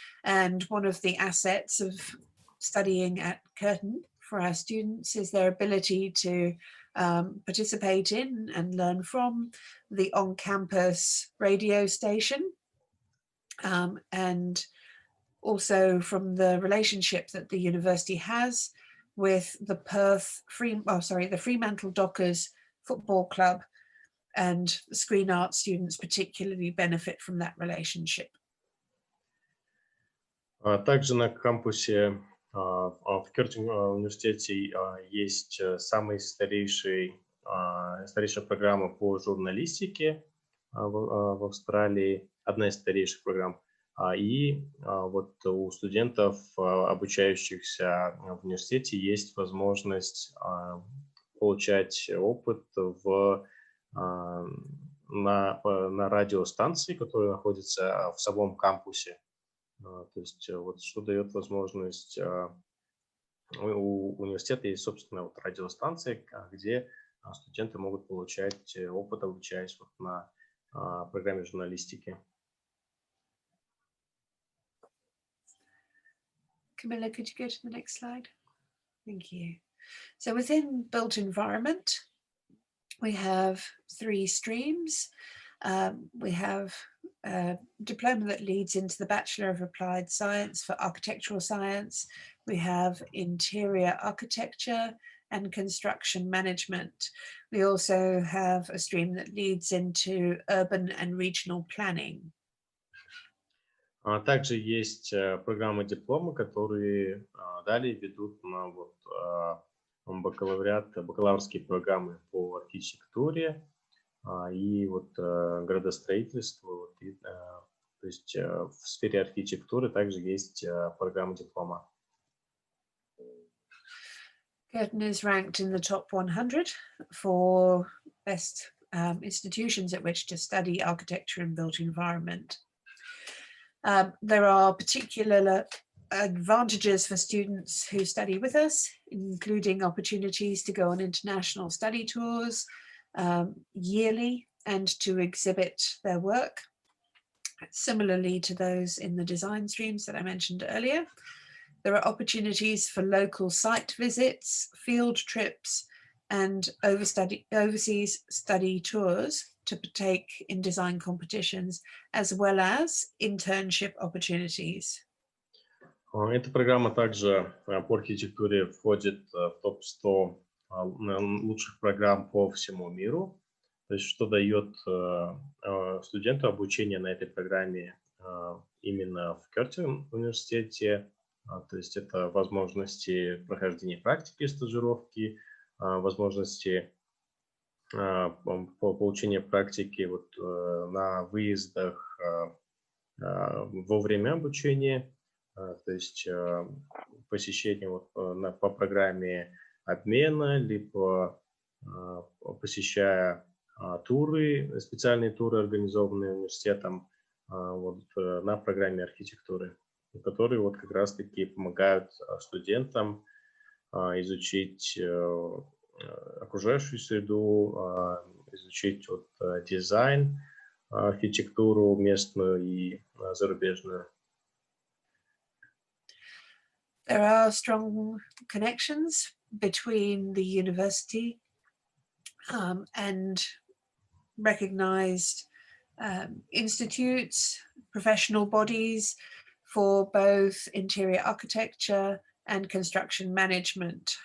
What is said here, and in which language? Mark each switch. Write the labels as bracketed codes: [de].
[en] And one of the assets of studying at Curtin for our students is their ability to participate in and learn from the on-campus radio station, and also from the relationship that the university has with the the Fremantle Dockers Football Club, and screen art students particularly benefit from that relationship. [ru] Также на кампусе в Curtin университете есть старейшая программа по журналистике в Австралии, одна из старейших программ. И вот у студентов, обучающихся в университете, есть возможность получать опыт на радиостанции, которая находится в самом кампусе. То есть вот что дает возможность у университета есть, собственно, вот радиостанция, где студенты могут получать опыт, обучаясь вот на программе журналистики. [en] Camila, could you go to the next slide? Thank you. So within built environment, we have 3 streams. We have a diploma that leads into the Bachelor of Applied Science for Architectural Science. We have Interior Architecture and Construction Management. We also have a stream that leads into Urban and Regional Planning. [ru] Также есть программы диплома, которые далее ведут на бакалаврские программы по архитектуре и градостроительству. То есть в сфере архитектуры также есть программа диплома. [en] Curtin is ranked in the top 100 for best institutions at which to study architecture and built environment. There are particular advantages for students who study with us, including opportunities to go on international study tours yearly and to exhibit their work, similarly to those in the design streams that I mentioned earlier. There are opportunities for local site visits, field trips, and overseas study tours to partake in design competitions, as well as internship opportunities. [ru] Эта программа также по архитектуре входит в топ-100 лучших программ по всему миру, то есть что дает студенту обучение на этой программе именно в Curtin университете. То есть это возможности прохождения практики, стажировки, возможности получения практики на выездах во время обучения, то есть посещение по программе обмена, либо посещая туры, специальные туры, организованные университетом на программе архитектуры, которые как раз-таки помогают студентам изучить окружающую среду, изучить дизайн, архитектуру местную и зарубежную. [en] There are strong connections between the university and recognized institutes, professional bodies for both interior architecture and construction management.